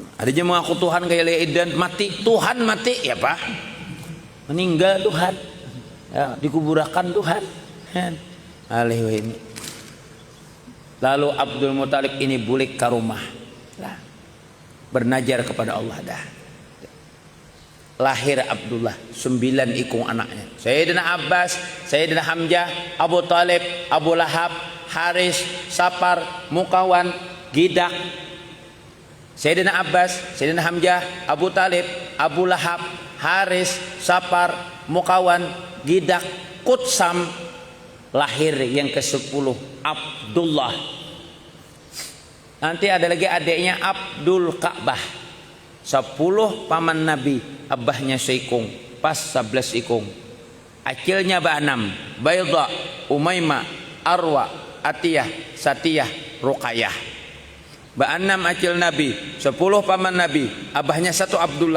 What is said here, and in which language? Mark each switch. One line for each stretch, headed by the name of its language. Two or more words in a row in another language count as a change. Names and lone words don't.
Banjar: Ada aja mengaku Tuhan kayak Leidan, mati Tuhan mati ya Pak, meninggal Tuhan, ya, dikuburakan Tuhan. Alih ini. Lalu Abdul Muthalib ini bulik ke rumah. Bernajar kepada Allah dah. Lahir Abdullah, 9 ikung anaknya. Sayyidina Abbas, Sayyidina Hamzah, Abu Talib, Abu Lahab, Haris, Sapar, Mukawan, Gidak. Sayyidina Abbas, Sayyidina Hamzah, Abu Talib, Abu Lahab, Haris, Sapar, Mukawan, Gidak, Kutsam. Lahir yang ke-10 Abdullah. Nanti ada lagi adiknya Abdul Ka'bah. 10 paman Nabi, abahnya seikung, pas 11 ikung. Akilnya ba-6, Bayda, Umaymah, Arwa, Atiyah, Satiyah, Ruqayyah. Ba-6 akil Nabi, 10 paman Nabi, abahnya 1 Abdullah.